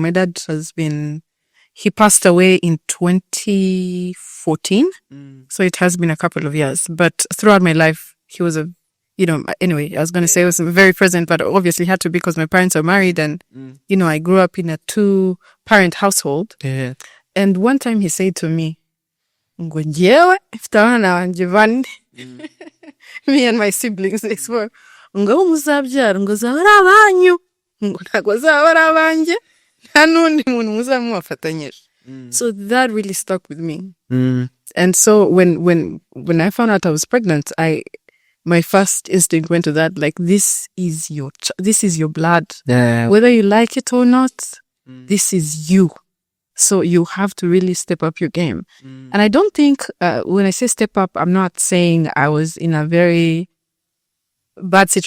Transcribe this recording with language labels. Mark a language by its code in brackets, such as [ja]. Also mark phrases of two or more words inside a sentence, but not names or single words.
[en] My dad he passed away in 2014. So it has been a couple of years. But throughout my life, he was anyway, I was going to say he was very present, but obviously had to because my parents are married and, I grew up in a 2-parent household. Yeah. And one time he said to me, [rw] ngo njewe ifitana wanje bane. [en] Me and my siblings, they swore, [rw] ngo muzabyara ngo zabara abanyu, ngo ntago zabara abanje, nta nundi muntu muzamufatanyije. [en] So that really stuck with me. And so when I found out I was pregnant, my first instinct went to that, like, this is your blood. Whether you like it or not, this is you. So you have to really step up your game. And I don't think, when I say step up, I'm not saying I was in a very bad situation.